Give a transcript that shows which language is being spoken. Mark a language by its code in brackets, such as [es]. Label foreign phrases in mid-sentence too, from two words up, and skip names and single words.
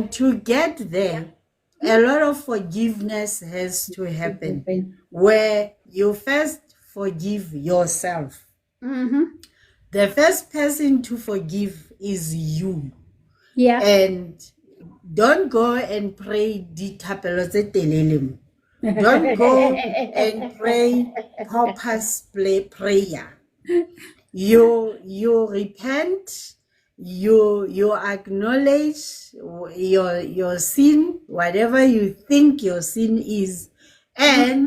[en] And to get there, a lot of forgiveness has to To happen, happen. where you first forgive yourself. Mm-hmm. The first person to forgive is you. Yeah. And don't go and pray [tn] ditapelo tse telele mo. [en] Don't go and pray purpose play prayer. You repent, you acknowledge your sin, whatever you think your sin is, and